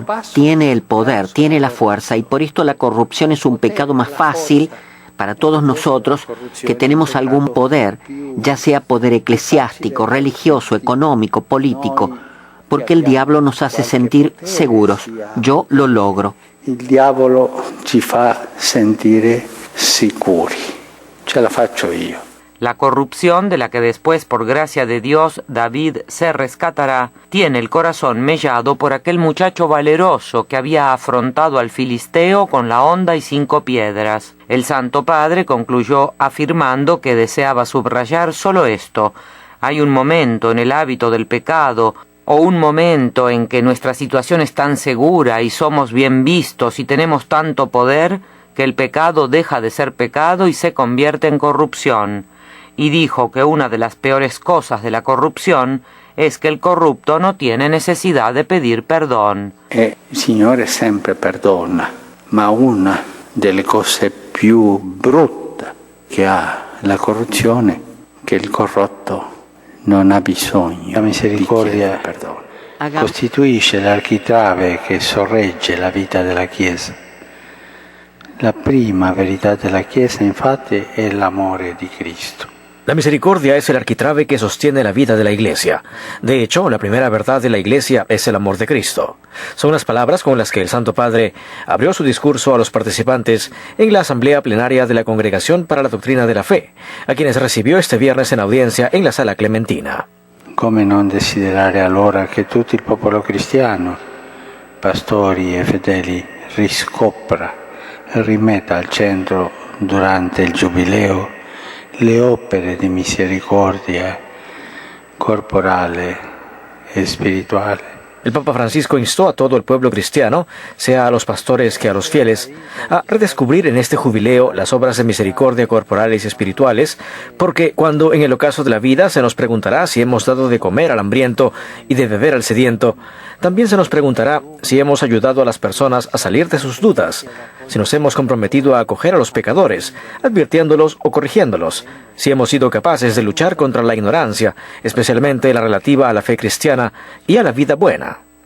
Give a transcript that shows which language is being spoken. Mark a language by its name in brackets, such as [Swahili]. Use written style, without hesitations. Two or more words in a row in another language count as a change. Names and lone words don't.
[Spanish] Tiene el poder, tiene la fuerza y por esto la corrupción es un pecado más fácil para todos nosotros que tenemos algún poder, ya sea poder eclesiástico, religioso, económico, político, porque el diablo nos hace sentir seguros. Yo lo logro. [Italian] El diavolo ci fa sentire sicuri. Ce la faccio io. [Spanish] La corrupción, de la que después, por gracia de Dios, David se rescatará, tiene el corazón mellado por aquel muchacho valeroso que había afrontado al filisteo con la honda y 5 piedras. El Santo Padre concluyó afirmando que deseaba subrayar solo esto: hay un momento en el hábito del pecado, o un momento en que nuestra situación es tan segura y somos bien vistos y tenemos tanto poder, que el pecado deja de ser pecado y se convierte en corrupción. Y dijo que una de las peores cosas de la corrupción es que el corrupto no tiene necesidad de pedir perdón. [Italian] Il Signore sempre perdona, ma una delle cose più brutte che ha la corruzione, che il corrotto non ha bisogno. La misericordia costituisce l'architrave che sorregge la vita della Chiesa. La prima verità della Chiesa, infatti, è l'amore di Cristo. [Spanish] La misericordia es el arquitrabe que sostiene la vida de la Iglesia. De hecho, la primera verdad de la Iglesia es el amor de Cristo. Son las palabras con las que el Santo Padre abrió su discurso a los participantes en la Asamblea Plenaria de la Congregación para la Doctrina de la Fe, a quienes recibió este viernes en audiencia en la Sala Clementina. [Italian] Come non desiderare allora che tutto il popolo cristiano, pastori e fedeli, riscopra e rimetta al centro durante il Giubileo le opere di misericordia corporale e spirituale. [Spanish] El Papa Francisco instó a todo el pueblo cristiano, sea a los pastores que a los fieles, a redescubrir en este jubileo las obras de misericordia corporales y espirituales, porque cuando en el ocaso de la vida se nos preguntará si hemos dado de comer al hambriento y de beber al sediento, también se nos preguntará si hemos ayudado a las personas a salir de sus dudas, si nos hemos comprometido a acoger a los pecadores, advirtiéndolos o corrigiéndolos, si hemos sido capaces de luchar contra la ignorancia, especialmente la relativa a la fe cristiana y a la vida buena.